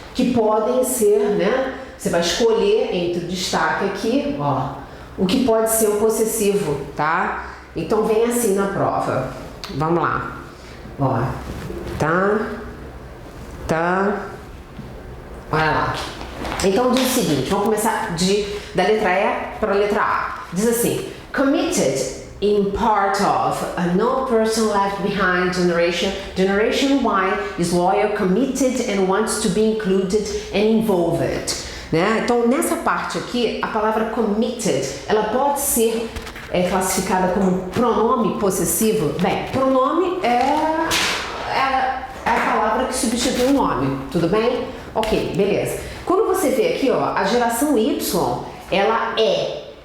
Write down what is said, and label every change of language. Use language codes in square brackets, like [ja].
[pt] que podem ser, né? Você vai escolher entre o destaque aqui, ó, o que pode ser um possessivo, tá? Então vem assim na prova. Vamos lá. Ó, tá. Olha lá. Então diz o seguinte, vamos começar da letra E para a letra A. Diz assim, [en] committed in part of a no person left behind generation. Generation Y is loyal, committed and wants to be included and involved. [pt] Né? Então nessa parte aqui, a palavra committed, ela pode ser classificada como pronome possessivo. Bem, pronome é a palavra que substitui o nome, tudo bem? Ok, beleza. Quando você vê aqui, ó, a geração Y, ela é.